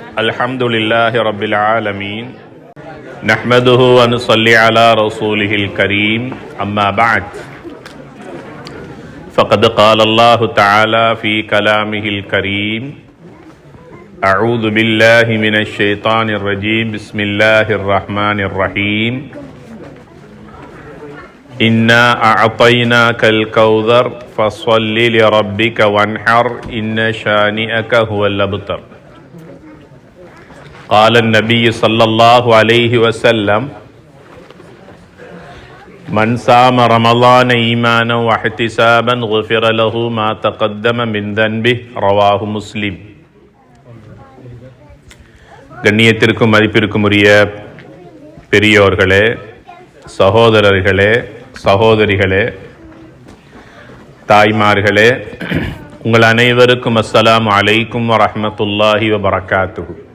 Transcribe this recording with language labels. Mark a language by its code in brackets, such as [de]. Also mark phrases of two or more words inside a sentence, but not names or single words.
[ar] الحمد لله رب العالمين نحمده ونصلي على رسوله الكريم أما بعد فقد قال الله تعالى في كلامه الكريم أعوذ بالله من الشيطان الرجيم بسم الله الرحمن الرحيم إنا أعطيناك الكوثر فصل لربك وانحر إن شانئك هو الأبتر قال النبي صلى الله عليه وسلم من صام رمضان إيمانا واحتسابا غفر له ما تقدم من ذنبه رواه مسلم. [ta] கண்ணியத்திற்கும் மதிப்பிற்கும் உரிய பெரியோர்களே, சகோதரர்களே, சகோதரிகளே, தாய்மார்களே, உங்கள் அனைவருக்கும் [ar] السلام عليكم ورحمة الله وبركاته.